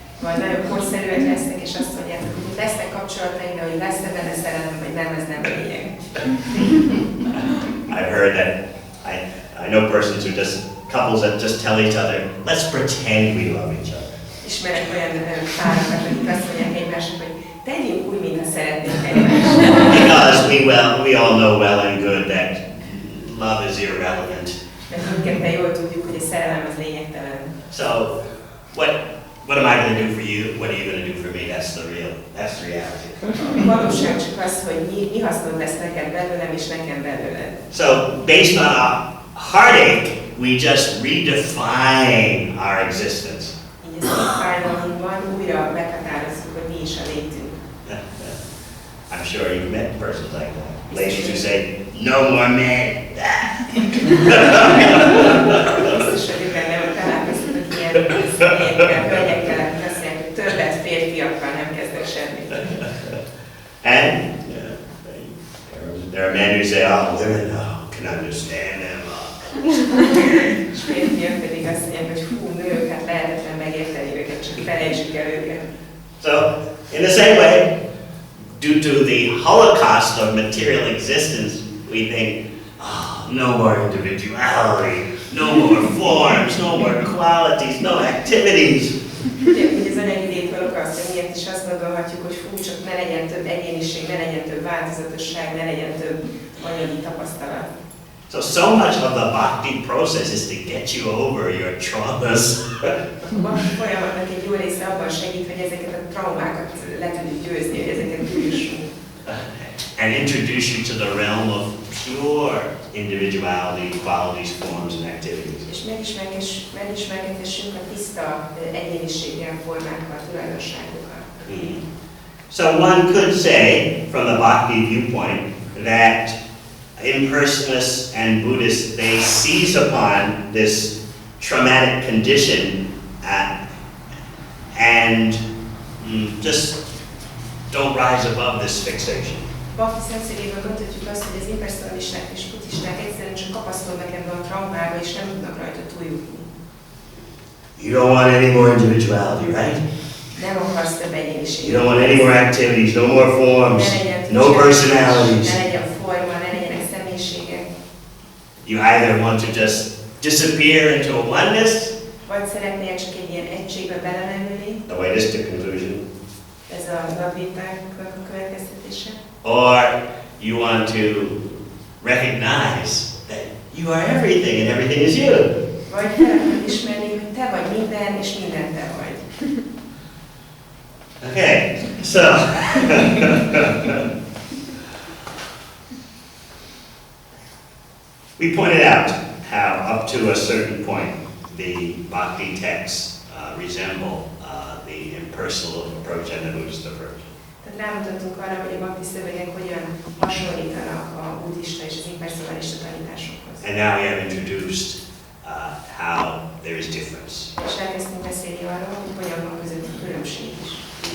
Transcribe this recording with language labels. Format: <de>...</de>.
<hu>Vagy nagyon korszerűek lesznek, és azt mondjátok, hogy lesznek kapcsolataim, de hogy lesz-e benne szeretem, vagy nem, ez nem lényeg.</hu> <en>I've heard that, I know persons who couples that just tell each other, let's pretend we love each other.</en> <hu>Ismerek olyan párokat, akik azt mondják egymásnak, hogy tegyünk úgy, mintha szeretnénk egymást.</hu> <en>Because we all know well and good that love is irrelevant.</en> <hu>Mert mindketten jól tudjuk, hogy a szerelem az lényegtelen.</hu> <en>So, what am I going to do for you? What are you going to do for me? That's the reality.</en> <hu>A valóság csak az, hogy mi hasznod lesz neked belőlem, és nekem belőled.</hu> <en>So, based on our heartache, we just redefine our existence.</en> <hu>Így az én fájdalmunkban újra meghatározzuk, hogy mi is a létünk.</hu> <en>I'm sure you've met persons like that. Ladies who say, no more men.</en> <hu>Biztos vagyok benne, hogy találkoztatok ilyen személyekkel, hölgyekkel, akik azt mondják, hogy többet férfiakkal nem kezdek semmit.</hu> <en>And there are men who say, oh, women can understand them.</en> <hu>És férfiak pedig azt mondják, hogy hú, nők, hát lehetetlen megérteni őket, csak felejtsük el őket.</hu> <en>So, in the same way, due to the holocaust of material existence, we think, oh, no more individuality, no more forms, no more qualities, no activities.</en> <hu>Ugye, hogy az anyagi lét holokausztja miatt is azt gondolhatjuk, hogy fú, csak ne legyen több egyéniség, ne legyen több változatosság, ne legyen több anyagi tapasztalat.</hu> <en>So much of the bhakti process is to get you over your traumas.</en> <hu>A bhakti folyamatnak egy jó része abban segít, hogy ezeket a traumákat le tudjuk győzni, hogy ezeket győzzünk.</hu> <en>And introduce you to the realm of pure individuality, qualities, forms, and activities.</en> <hu>És megismerkedhessünk a tiszta egyéniséggel, formákkal, tulajdonságokkal.</hu> <en>So one could say, from the bhakti viewpoint, that impersonalists and Buddhists, they seize upon this traumatic condition and just don't rise above this fixation.</en> <hu>Bhakti szemszögéből mondhatjuk azt, hogy az impersonalisták és buddhisták egyszerűen csak kapaszkodnak ebbe a traumába, és nem tudnak rajta túljutni.</hu> <en>You don't want any more individuality, right?</en> <hu>Nem akarsz több egyéniséget.</hu> <en>You don't want any more activities, no more forms, no personalities.</en> <hu>Ne legyen forma, ne legyenek személyiségek.</hu> <en>You either want to just disappear into a oneness,</en> <hu>vagy szeretnél csak egy ilyen egységbe belemenni.</hu> <en>the way this to conclusion.</en> <hu>Ez a Devamritáknak a következtetése.</hu> <en>Or you want to recognize that you are everything and everything is you.</en> <hu>Vagy fel akarod ismerni, hogy te vagy minden, és minden te vagy.</hu> <en>Okay, so we pointed out how up to a certain point the bhakti texts resemble the impersonal approach and the Buddhist approach.</en> <hu>Tehát rámutattunk arra, hogy a bhakti szövegek hogyan hasonlítanak a buddhista és az impersonalista tanításokhoz.</hu> <en>And now we have introduced how there is difference.</en> <hu>És elkezdtünk beszélni arról, hogy hogyan van közöttük különbség is.</hu>